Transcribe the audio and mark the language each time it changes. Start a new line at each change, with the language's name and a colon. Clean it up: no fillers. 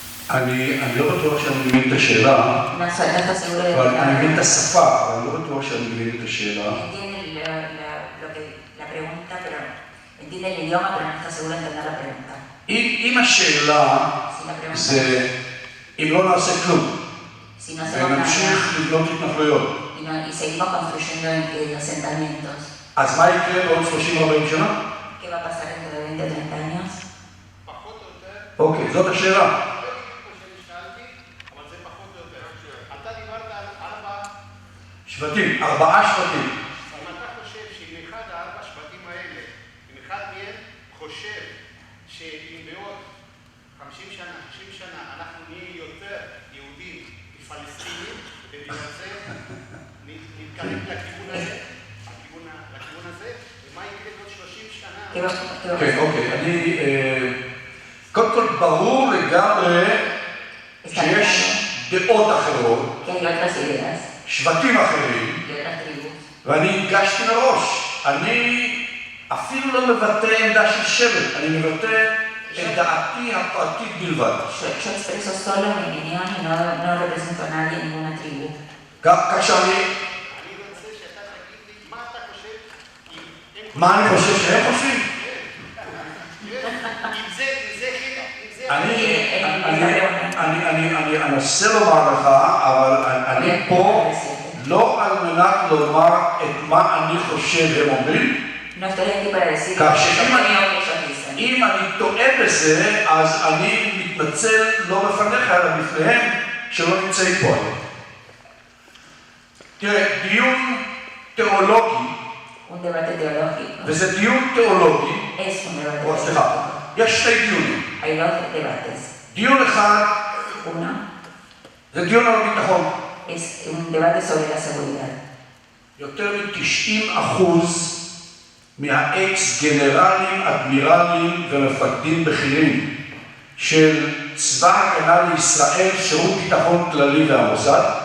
Hebrew: אני לא בטוח שאני מבין את השאלה,
Spanish: No, no estoy seguro de
Hebrew: אבל אני מבין את
Spanish: la
Hebrew: השפה, אבל אני לא בטוח שאני מבין את השאלה.
Spanish: entiende la pregunta, pero entiende el idioma, pero no está seguro de entender la pregunta.
Hebrew: אם השאלה
Spanish: Si la pregunta
Hebrew: זה אם לא נעשה כלום,
Spanish: si no hacemos nada
Hebrew: ונמשיך לבנות התנחלויות,
Spanish: y seguimos construyendo asentamientos,
Hebrew: אז מה יקרה בעוד 30-40 שנה?
Spanish: ¿qué va a pasar dentro de 20 o 30 años?
Hebrew: פחות או יותר, אוקיי, זאת השאלה. לא בדיוק כמו שאני שאלתי, אבל זה פחות או יותר. אתה דיברת על 4, שבטים, 4 שבטים. אם אתה חושב שאם אחד ה4 שבטים האלה, אם אחד מהם חושב שאם בעוד 50 שנה, 60 שנה, אנחנו נהיה יותר יהודים מפלסטינים, ובגלל זה נתקרב לכיוון הזה, לכיוון הזה, ומה יקרה בעוד 30 שנה? כן, אוקיי, אני... קודם כל, ברור לגמרי שיש דעות אחרות,
Spanish: Que hay otras ideas
Hebrew: שבטים אחרים,
Spanish: y otras tribus.
Hebrew: ואני הדגשתי מראש, אני אפילו לא מבטא עמדה של שבט, אני מבטא את דעתי הפרטית בלבד.
Spanish: Yo expreso solo mi opinión y no represento a nadie, ninguna tribu.
Hebrew: כאשר אני רוצה שאתה תגיד לי מה אתה חושב, מה אני חושב שהם חושבים? אם זה חלק, אני אנסה לומר לך, אבל אני פה לא על מנת לומר את מה אני חושב הם אומרים.
Spanish: No estoy aquí para decir
Hebrew: כאשר
Spanish: lo que ellos dicen.
Hebrew: אם אני טועה בזה, אז אני מתנצל לא בפניך, אלא בפניהם שלא נמצאים פה היום. תראה, דיון תיאולוגי,
Spanish: Un debate teológico.
Hebrew: וזה דיון תיאולוגי,
Spanish: Es un debate
Hebrew: או סליחה,
Spanish: teológico.
Hebrew: יש שני דיונים.
Spanish: Hay dos debates.
Hebrew: דיון אחד
Spanish: Uno
Hebrew: זה דיון על הביטחון.
Spanish: es un debate sobre la seguridad.
Hebrew: יותר מ-90% מהאקס גנרלים, אדמירלים ומפקדים בכירים של צבא ההגנה לישראל, שירות ביטחון כללי והמוסד,